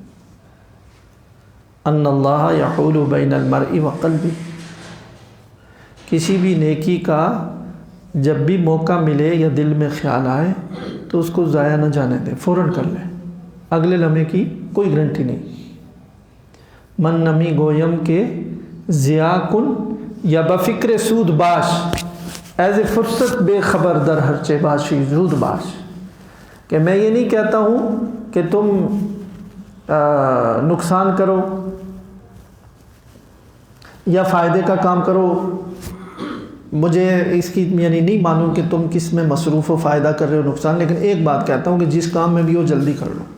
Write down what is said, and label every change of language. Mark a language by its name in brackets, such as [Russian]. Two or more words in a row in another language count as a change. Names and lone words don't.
[Arabic] ان اللہ یحول بین المرء وقلبہ. [Urdu] کسی بھی نیکی کا جب بھی موقع ملے یا دل میں خیال آئے تو اس کو ضائع نہ جانے دیں, فوراً کر لیں. اگلے لمحے کی کوئی گارنٹی نہیں. [Persian] من نمی گویم کے ضیاء کن یا بفکر سود باش, ایز اے فرصت بے خبر در ہرچے باشی زود باش. [Urdu] کہ میں یہ نہیں کہتا ہوں کہ تم نقصان کرو یا فائدے کا کام کرو, مجھے اس کی یعنی نہیں معلوم کہ تم کس میں مصروف ہو, فائدہ کر رہے ہو نقصان, لیکن ایک بات کہتا ہوں کہ جس کام میں بھی ہو جلدی کر لو.